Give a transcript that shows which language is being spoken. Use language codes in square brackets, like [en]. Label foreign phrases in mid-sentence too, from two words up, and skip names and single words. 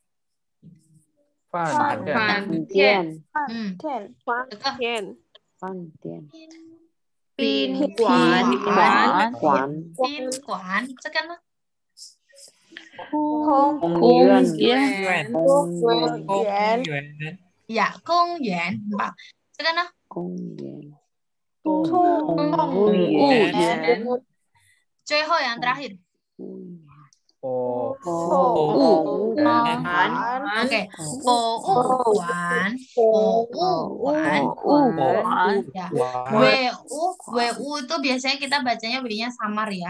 [zh] 饭店店店。 [id] Terkenal? [zh] 饭店宾馆 [id] Pinquan. Terkenal? [zh] 公园公园。 [id] Iya. Kongyuan. Bang. Terkenal? [zh] 公园动物园。 [id] Coho yang terakhir. 哦 Oke. Pouquan. Ya. WU itu biasanya kita bacanya W-nya samar ya.